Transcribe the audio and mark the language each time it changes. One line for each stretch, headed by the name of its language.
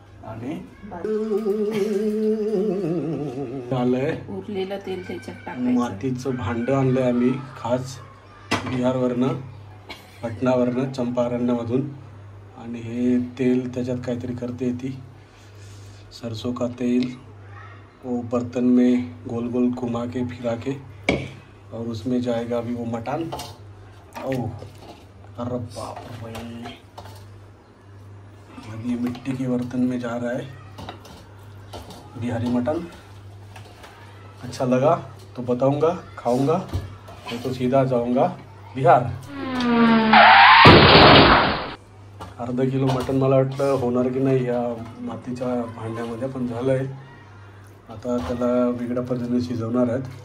Marathi: आणि आलंय उरलेलं तेल त्याच्यात टाकायचं. मातीचं भांडं आणलंय आम्ही खास बिहारवरनं, पटनावरनं, चंपारण्यामधून. आणि हे तेल त्याच्यात काहीतरी करते ती,
Hindi: सरसों का तेल. वो बर्तन में गोल गोल घुमा के फिरा के और उसमें जाएगा अभी वो मटन. ओह अरे बाप रे. ये मिट्टी के बर्तन में जा रहा है बिहारी मटन. अच्छा लगा तो बताऊंगा, खाऊंगा, नहीं तो सीधा जाऊंगा बिहार.
Marathi: अर्धा किलो मटन मला वाटलं होणार की नाही या मातीच्या भांड्यामध्ये, पण झालंय. आता त्याला वेगळ्या पद्धतीने शिजवणार आहेत.